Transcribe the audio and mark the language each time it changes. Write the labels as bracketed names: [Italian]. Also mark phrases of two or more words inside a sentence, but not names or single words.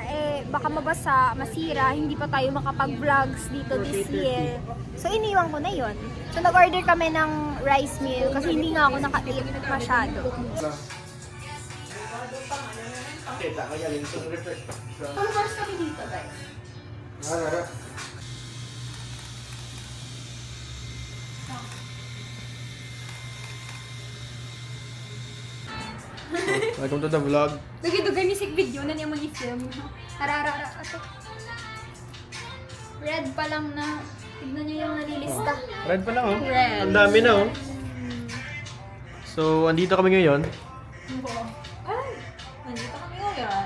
[Filipino] Baka mabasa, masira. Hindi pa tayo makapag-vlogs dito [English] this year. [Filipino] So, iniwan ko na yon. So, nag-order kami ng rice meal kasi hindi nga ako naka-eat masyado. Followers kami dito, guys. [English] Welcome to the vlog. [Hiligaynon] Dugay-dugay [English] music video [Hiligaynon] na niya mag-film. Arara, ato. [Filipino] Red pa lang na. Tignan niyo yung nalilista. Red pa lang oh. Red. Ang dami na oh. So, andito kami ngayon. Ay, nandito kami ngayon.